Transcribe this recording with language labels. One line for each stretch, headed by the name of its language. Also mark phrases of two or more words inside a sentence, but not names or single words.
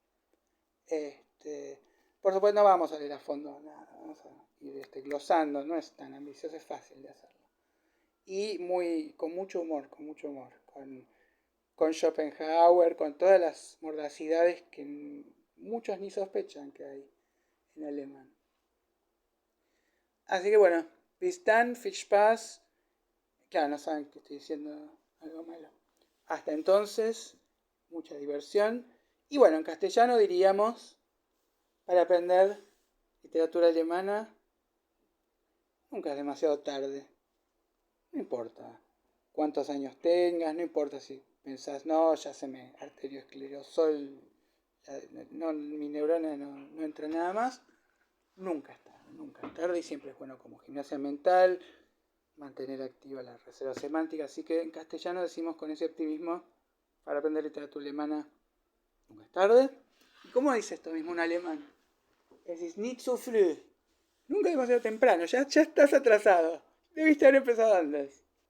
Spanish: Por supuesto no vamos a leer a fondo nada, vamos a ir glosando, no es tan ambicioso, es fácil de hacerlo. Y con mucho humor, con Schopenhauer, con todas las mordacidades que muchos ni sospechan que hay en alemán. Así que bueno,
German: bis dann, viel Spaß.
Spanish: Claro, no saben que estoy diciendo algo malo. Hasta entonces, mucha diversión. Y bueno, en castellano diríamos, para aprender literatura alemana, nunca es demasiado tarde. No importa. cuántos años tengas, no importa si pensás, no, ya se me arteriosclerosó, no, mi neurona no entra nada más. Nunca es tarde y siempre es bueno como gimnasia mental, mantener activa la reserva semántica. Así que en castellano decimos con ese optimismo, para aprender literatura alemana, nunca es tarde. ¿Y cómo dice esto mismo un alemán?
German: Es ist nicht zu früh.
Spanish: Nunca es demasiado temprano, ya estás atrasado. Debiste haber empezado antes.